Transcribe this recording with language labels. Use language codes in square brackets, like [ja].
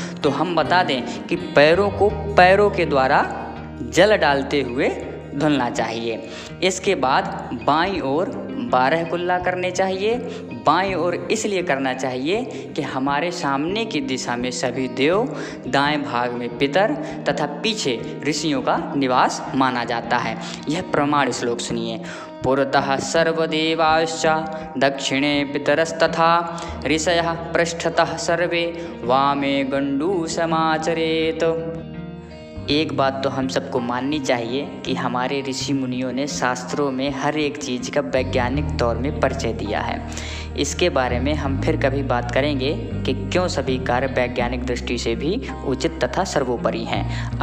[hi] तो हम बता दें कि पैरों को पैरों के द्वारा जल डालते हुए धुलना चाहिए। इसके बाद बाईं ओर 12 कुल्ला करने चाहिए। बाईं ओर इसलिए करना चाहिए कि हमारे सामने की दिशा में सभी देव, दाएं भाग में पितर तथा पीछे ऋषियों का निवास माना जाता है। यह प्रमाण श्लोक सुनिए। [sa] पुरतः सर्वदेवाश्च दक्षिणे पितरस्तथा ऋषयः पृष्ठतः सर्वे वामे गण्डूसमाचरेत्। [hi] एक बात तो हम सबको माननी चाहिए कि हमारे ऋषि मुनियों ने शास्त्रों में हर एक चीज़ का वैज्ञानिक तौर में परिचय दिया है। इसके बारे में हम फिर कभी बात करेंगे कि क्यों सभी कार्य वैज्ञानिक दृष्टि से भी उचित तथा सर्वोपरि हैं।